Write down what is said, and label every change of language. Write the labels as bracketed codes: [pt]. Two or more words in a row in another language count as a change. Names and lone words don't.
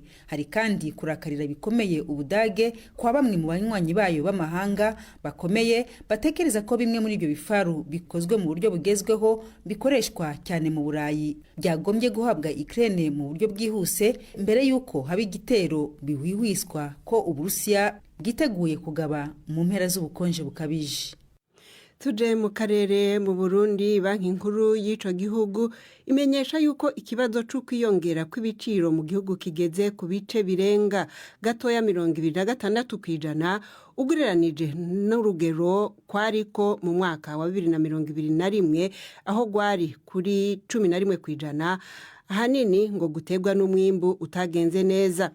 [rw] Hari kandi kurakarira bikomeye Ubudage kwa bamwe mu banywanyi bayo b'amahanga bakomeye batekereza ko bimwe muri ibyo bifaru bikozwe mu buryo bugezweho bikoreshwa cyane mu Burayi byagombye guhabwa Ukraine mu buryo bwihuse mbere yuko haba igitero bihwihwiswa ko Uburusiya bwiteguye kugaba mu mpera z'ubukonje bukabije. [rn] Tuje mu karere mu Burundi, banki nkuru y'ico gihugu imenyesha yuko ikibazo cyo kwiyongera kw'ibiciro mu gihugu kigeze ku bice birenga gatoya 26% ugereranije n'urugero kwariko mu mwaka wa 2021 aho gwari kuri 11%, ahanini ngo gutegwa n'umwimbu utagenze neza.